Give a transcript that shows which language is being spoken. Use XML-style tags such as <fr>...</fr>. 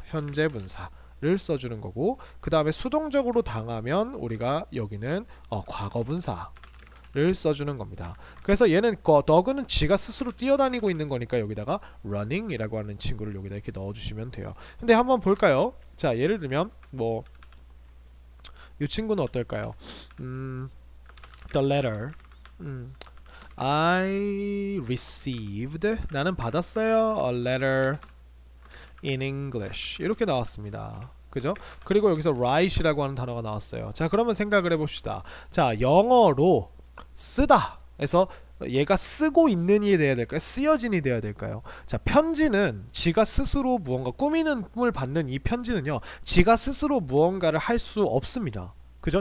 <ko>현재 분사를 써주는 거고, 그 다음에 수동적으로 당하면 우리가 여기는 과거 분사를 써주는 겁니다. 그래서 얘는 dog는 지가 스스로 뛰어다니고 있는 거니까 여기다가 running 이라고 하는 친구를 여기다 이렇게 넣어주시면 돼요. 근데 한번 볼까요? 자 예를 들면 뭐 이 친구는 어떨까요?</ko> <en>The letter I received,</en> <ko>나는 받았어요,</ko> <en>a letter in English</en> <ko>이렇게 나왔습니다. 그죠? 그리고 여기서 write이라고 하는 단어가 나왔어요. 자 그러면 생각을 해봅시다. 자 영어로 쓰다 에서 얘가 쓰고 있는 이 돼야 될까요? 쓰여진이 돼야 될까요? 자 편지는 지가 스스로 무언가 꾸미는 꿈을 받는 이 편지는요, 지가 스스로 무언가를 할 수 없습니다. 그죠?</ko>